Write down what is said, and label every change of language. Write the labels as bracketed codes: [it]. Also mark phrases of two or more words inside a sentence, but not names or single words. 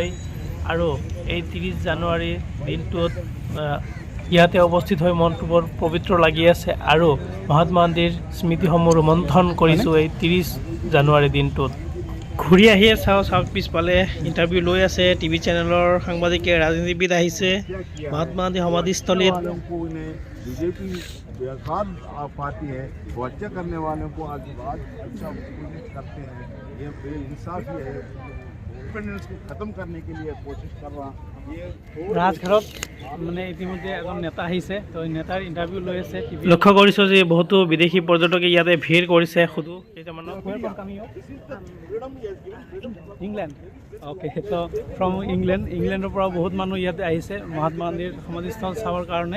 [as] আৰু এই 30 জানুৱাৰী দিনটোত ইয়াতে উপস্থিত হৈ মনটো বৰ পবিত্ৰ লাগি আছে। আৰু মহাত্মা গান্ধীৰ স্মৃতিসমূহ ৰোমন্থন কৰিছোঁ এই 30 জানুৱাৰী দিনটোত। ঘূৰি আহিয়ে চাওক পিছফালে ইণ্টাৰভিউ লৈ আছে টিভি চেনেলৰ সাংবাদিকে, ৰাজনীতিবিদ আহিছে মহাত্মা গান্ধী সমাধিস্থলীত। [hi] बीजेपी बेकार पार्टी है, वो अच्छा करने वालों को आज अच्छा करते हैं। ये बेइंसाफी है। इंडिपेंडेंस को ख़त्म करने के लिए कोशिश कर रहा [as] ৰাজঘাটত মানে ইতিমধ্যে এজন নেতা আহিছে, তো নেতাৰ ইণ্টাৰভিউ লৈ আছে। লক্ষ্য কৰিছোঁ যে বহুতো বিদেশী পৰ্যটকে ইয়াতে ভিৰ কৰিছে। সুধো কেইটামানক। ইংলেণ্ড, অ'কে, তো ফ্ৰম ইংলেণ্ডৰ পৰা বহুত মানুহ ইয়াতে আহিছে মহাত্মা গান্ধীৰ সমাধিস্থল চাবৰ কাৰণে।